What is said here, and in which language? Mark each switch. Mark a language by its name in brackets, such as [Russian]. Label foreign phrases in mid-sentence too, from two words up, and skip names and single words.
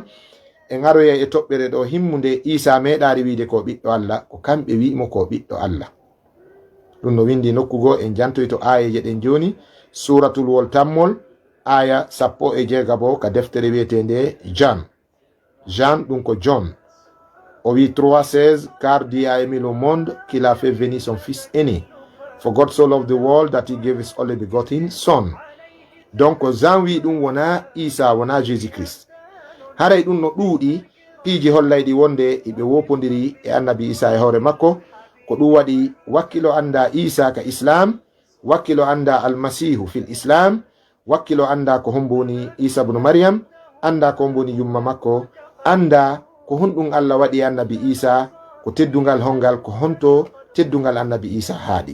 [Fula] En aroya e toɓɓere ɗo himmude Isa meeɗari wiide ko ɓiɗɗo Allah, ko kamɓe wi'imo ko ɓiɗɗo Allah. ɗum no windi nokkugo en jantoyto aayeje ɗen joni, suratul wol tammol aya 16 ka deftere wiyetende Jean ɗum ko John o wi 3:16 [French] car Dieu a aimé le monde qu'il a fait venir son fils aîné, [English] for God so loved the world that he gave his only begotten son. [Fula] Donc Jean wi ɗum wona Isa, wona Jésus Christ. haray ɗum no ɗuuɗi piiji hollayɗi wonde iɓe wopodiri e annabi Isa e hoore makko, ko ɗum waɗi wakkilo anda Isa ka Islam, wakkilo anda [Arabic] المسيح في الإسلام, [Fula] wakkilo anda ko homboni Isa ibn Maryam, anda ko homboni yumma makko, anda ko honɗum Allah waɗi annabi Isa, ko teddungal hongal, ko honto teddungal annabi Isa haaɗi.